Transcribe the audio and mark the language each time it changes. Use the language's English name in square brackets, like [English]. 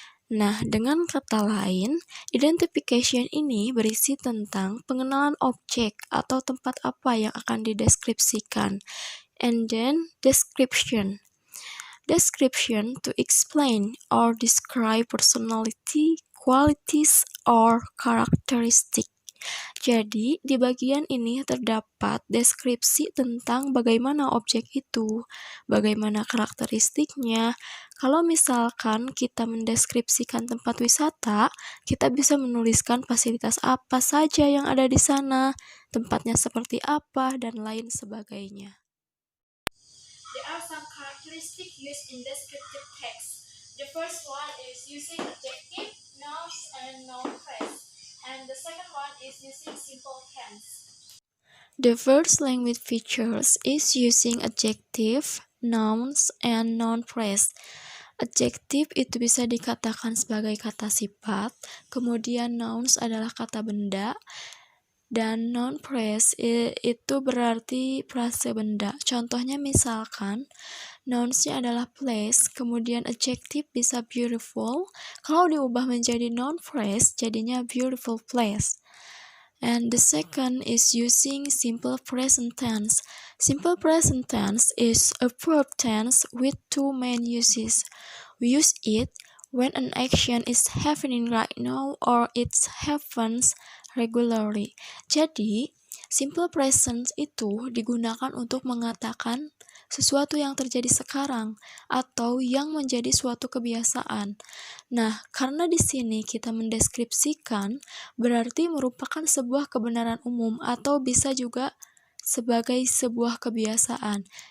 [Indonesian] Nah, dengan kata lain, identification ini berisi tentang pengenalan objek atau tempat apa yang akan dideskripsikan. [English] And then, description. Description to explain or describe personality, qualities, or characteristic. [Indonesian] Jadi, di bagian ini terdapat deskripsi tentang bagaimana objek itu, bagaimana karakteristiknya. Kalau misalkan kita mendeskripsikan tempat wisata, kita bisa menuliskan fasilitas apa saja yang ada di sana, tempatnya seperti apa, dan lain sebagainya. [English] There are some characteristics used in descriptive text. The first one is using adjective, nouns, and noun phrase. And the second one is using simple tense. The first language features is using adjective, nouns, and noun phrase. [Indonesian] Adjective itu bisa dikatakan sebagai kata sifat, kemudian nouns adalah kata benda, dan noun phrase itu berarti frase benda. Contohnya misalkan, nounsnya adalah place, kemudian adjective bisa beautiful. Kalau diubah menjadi noun phrase, jadinya beautiful place. [English] And the second is using simple present tense. Simple present tense is a verb tense with two main uses. We use it when an action is happening right now or it happens regularly. [Indonesian] Jadi, simple present itu digunakan untuk mengatakan sesuatu yang terjadi sekarang atau yang menjadi suatu kebiasaan. Nah, karena di sini kita mendeskripsikan, berarti merupakan sebuah kebenaran umum atau bisa juga sebagai sebuah kebiasaan.